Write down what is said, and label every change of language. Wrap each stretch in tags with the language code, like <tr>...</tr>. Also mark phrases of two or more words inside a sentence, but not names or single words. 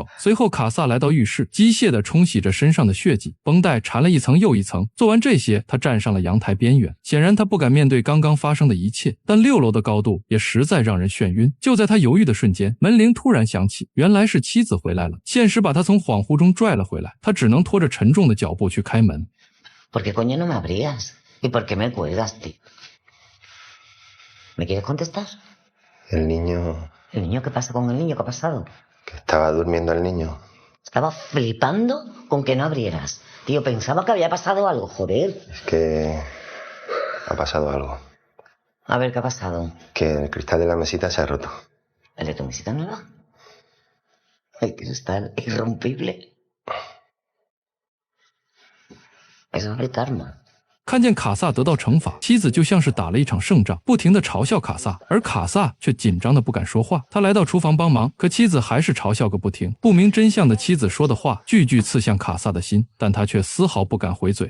<zh>随后卡萨来到浴室，机械地冲洗着身上的血迹，绷带缠了一层又一层。做完这些，他站上了阳台边缘。显然他不敢面对刚刚发生的一切，但6楼的高度也实在让人眩晕。就在他犹豫的瞬间，门铃突然响起，原来是妻子回来了。现实把他从恍惚中拽了回来，他只能拖着沉重的脚步去开门。</zh> <es>¿Por qué coño no me abrías? ¿Y por qué me cuelgas, tío? ¿Me quieres contestar? El niño... ¿El niño qué pasa con el niño? ¿Qué ha pasado? Que estaba durmiendo el niño. Estaba flipando con que no abrieras. Tío, pensaba que había pasado algo, joder. Es que... ha pasado algo. A ver, ¿qué ha pasado? Que el cristal de la mesita se ha roto. ¿El de tu mesita nueva? El cristal irrompible. Eso es el karma.</es> <zh>看见卡萨得到惩罚，妻子就像是打了一场胜仗，不停地嘲笑卡萨，而卡萨却紧张的不敢说话。他来到厨房帮忙，可妻子还是嘲笑个不停。不明真相的妻子说的话句句刺向卡萨的心，但他却丝毫不敢回嘴。</zh>